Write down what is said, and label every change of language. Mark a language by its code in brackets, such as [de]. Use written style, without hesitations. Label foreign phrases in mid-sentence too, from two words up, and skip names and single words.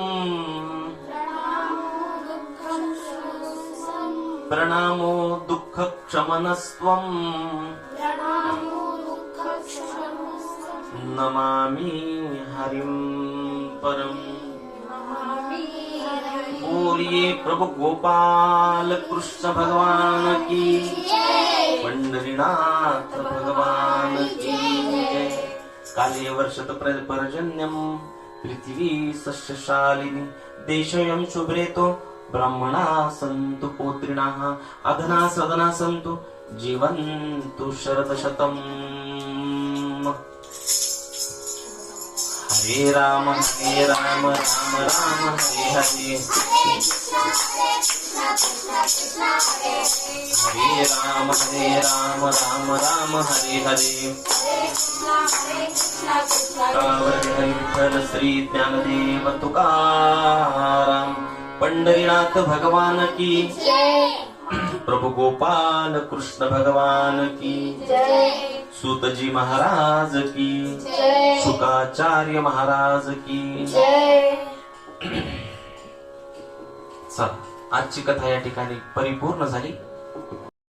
[sa] प्रणामो दुःखं शमनस्त्वम्. प्रणामो दुःखक्षमनस्त्वम्. प्रणामो दुःखं शमनस्त्वम्. नमामि हरिं परम्. नमामि हरिं. [hi] बोलिए प्रभु गोपाल कृष्ण भगवान की जय. पंढरीनाथ भगवान की जय. [sa] काले वर्षत पर्जन्यम पृथ्वी सस्यशालिनी. देशोऽयं शुभ्रेतो ब्राह्मणा सन्तु पौत्रिणाः. अधना सदना सन्तु जीवन्तु शरदशतम्. हरे राम हरे राम राम राम हरे हरे. हरे राम राम राम हरे हरे. [mr] हरे विठ्ठल श्री ज्ञानदेव तुकाराम. [hi] पंढरीनाथ भगवान की जय. प्रभु गोपाल कृष्ण भगवान की. जय. सूतजी महाराज की. जय. शुकाचार्य महाराज की. जय. [mr] चला, आजची कथा या ठिकाणी परिपूर्ण झाली.